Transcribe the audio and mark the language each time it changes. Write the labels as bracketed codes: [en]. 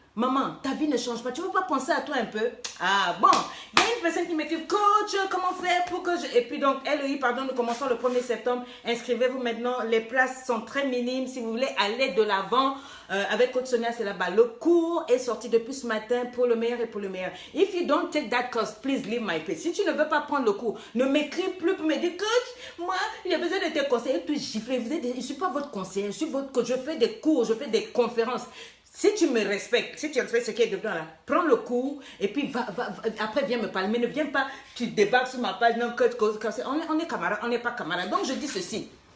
[fr] Maman, ta vie ne change pas. Tu ne veux pas penser à toi un peu? Ah bon, il y a une personne qui m'écrit, coach, comment faire pour que je... Et puis donc, LEI, pardon, nous commençons le 1er septembre. Inscrivez-vous maintenant. Les places sont très minimes. Si vous voulez aller de l'avant, avec coach Sonia, c'est là-bas. Le cours est sorti depuis ce matin pour le meilleur et pour le meilleur. [en] If you don't take that course, please leave my place. [fr] Si tu ne veux pas prendre le cours, ne m'écris plus pour me dire, coach, moi, j'ai besoin de tes conseils. Et puis gifler. Je ne suis pas votre conseiller, je suis votre coach. Je fais des cours, je fais des conférences. Si tu me respectes, si tu respectes ce qui est dedans là, prends le cours et puis après viens me parler. Mais ne viens pas, tu débarques sur ma page, non, on est camarades, on n'est pas camarades. Donc je dis ceci.